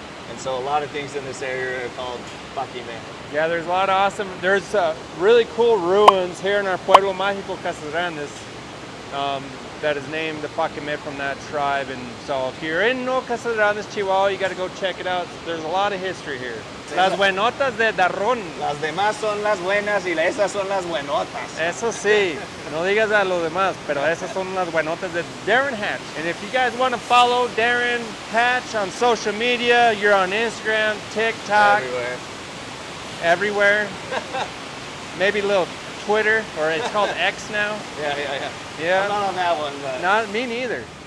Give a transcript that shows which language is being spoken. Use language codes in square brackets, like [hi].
[en] And so a lot of things in this area are called Paquime. Yeah, there's a lot of awesome, there's really cool ruins here in our Pueblo Mágico, Casas Grandes, that is named the Paquime from that tribe. And so if you're in No Casas Grandes, Chihuahua, you got to go check it out. There's a lot of history here. [es] Las Buenotas de Darron. Las demás son las buenas y esas son las buenotas. Eso sí, no digas a los demás, pero esas son las buenotas de Darron Hatch. [en] And if you guys want to follow Darron Hatch on social media, you're on Instagram, TikTok, everywhere. maybe a little Twitter, or it's called X now. Yeah. Yeah. I'm not on that one, but Not me neither.